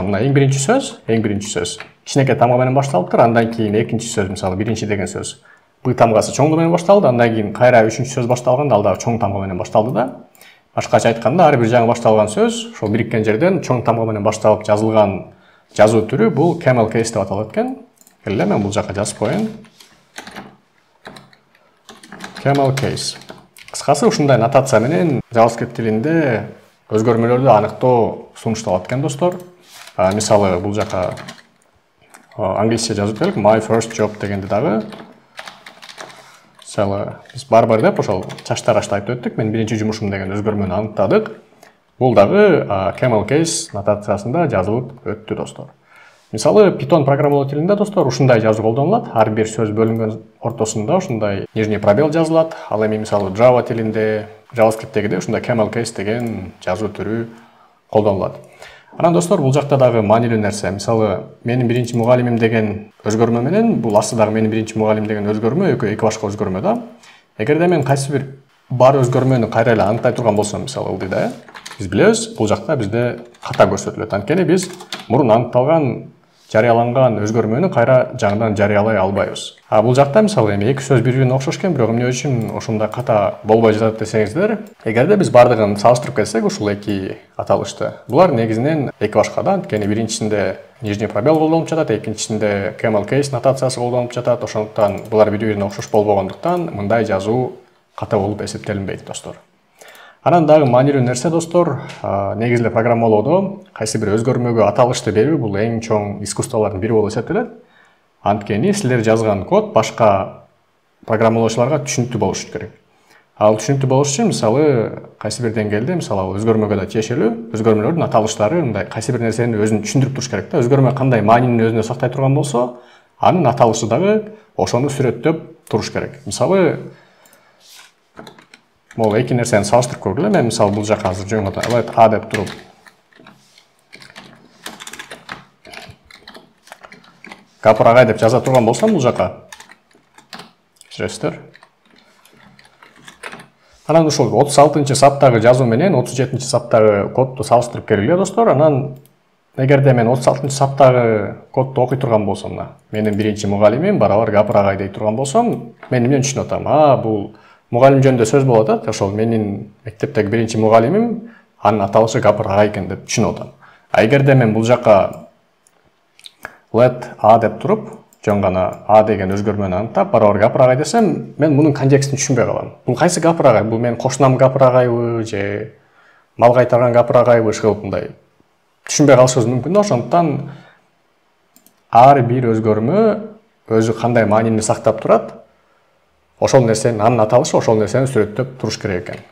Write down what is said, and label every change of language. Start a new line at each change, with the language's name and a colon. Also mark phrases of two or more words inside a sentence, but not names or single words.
Kyrgyz: Мына эң биринчи сөз кичинекей тамга менен башталыптыр. Андан кийин экинчи сөз, мисалы биринчи деген сөз Б тамгасы чоң менен башталды. Андан кийин кайра үчүнчү сөз башталганда ал дагы чоң тамга менен башталды да. Башкача айтканда, ар бир жаңы башталган сөз ошол бириккен жерден чоң тамга менен башталып жазылган жазуу түрү бул
English: camel case
Kyrgyz: деп аталат экен. Келе мен бул жака жазып коеюн.
English: Camel case.
Kyrgyz: Кыскасы ушундай нотация менен JavaScript тилинде өзгөрмөлөрдү аныктоо сунушталат экен достор. Мисалы бул жака англисче жазып берелик.
English: My first job
Kyrgyz: дегенди дагы. Мисалы биз бар деп ошол чачтарашты айтып өттүк. Мен биринчи жумушум деген өзгөрмөнү аныктадык. Бул дагы
English: camel case
Kyrgyz: нотациясында жазылып өттү достор. Мисалы Python программалоо тилинде достор ушундай жазуу колдонулат. Ар бир сөз бөлүнгөн ортосунда ушундай
Russian: нижний пробел
Kyrgyz: жазылат. Ал эми мисалы Java тилинде, JavaScript'тегиде ушундай
English: camel case
Kyrgyz: деген жазуу түрү колдонулат. Анан достор бул жакта дагы маанилүү нерсе. Мисалы менин биринчи мугалимим деген өзгөрмө менен бул астыдагы менин биринчи мугалим деген өзгөрмө эки башка өзгөрмө да. Эгерде мен кайсы бир бар өзгөрмөнү кайра эле аныктай турган болсом, мисалы ылдыйда, биз билебиз, бул жакта бизде ката көрсөтүлөт. Анткени биз мурун аныкталган жарыяланган өзгөрмөнү кайра жаңыдан жарыялай албайбыз. Бул жакта мисалы эми эки сөз бири-бирине окшош экен, бирок эмне үчүн ошондой ката болбой жатат десеңиздер, эгерде биз бардыгын салыштырып келсек ушул эки аталышты, булар негизинен эки башка да. Анткени биринчисинде
Russian: нижний пробел
Kyrgyz: колдонулуп жатат, экинчисинде
English: camel case
Kyrgyz: нотациясы колдонулуп жатат. Ошондуктан булар бири-бирине окшош болбогондуктан мындай жазуу ката болуп эсептелинбейт достор. Анан дагы маанилүү нерсе достор, негизи эле программалоодо кайсы бир өзгөрмөгө аталышты берүү бул эң чоң искусстволордун бири болуп эсептелет. Анткени силер жазган код башка программалоочуларга түшүнүктүү болушу керек. Ал түшүнүктүү болуш үчүн мисалы кайсы бир деңгээлде мисалы өзгөрмөгө да тиешелүү өзгөрмөлөрдүн аталыштары мындай кайсы бир нерсени өзүн түшүндүрүп туруш керек да. Өзгөрмө кандай маанини өзүнө сактай турган болсо, анын аталышы дагы ошону сүрөттөп туруш керек. Мисалы Мол эки нерсени салыштырып көргүлө. Мен мисалы бул жака азыр жөн гана let a деп туруп Гапыр агай деп жаза турган болсом бул жака. Кечиресиздер. Анан ушул 36-саптагы жазуу менен 37-саптагы кодду салыштырып келгиле достор. Анан эгерде мен 36-саптагы кодду окуй турган болсом, менин биринчи мугалимим барабар Гапыр агай дей турган болсом, мен эмнени түшүнүп атам? Бул мугалим жөнүндө сөз болуп атат. Ошол менин мектептеги биринчи мугалимим, анын аталышы Гапыр агай экен деп түшүнүп атам. Эгерде мен бул жака let a деп туруп, жөн гана a деген өзгөрмөнү аныктап, барабар Гапыр агай десем, мен мунун контекстин түшүнбөй калам. Бул кайсы Гапыр агай? Бул менин кошунам Гапыр агайбы же мал кайтарган Гапыр агайбы? Ушул мындай түшүнбөй калышыбыз мүмкүн да. Ошондуктан ар бир өзгөрмө өзү кандай маанини сактап турат, ошол нерсенин анын аталышы ошол нерсени сүрөттөп туруш керек экен.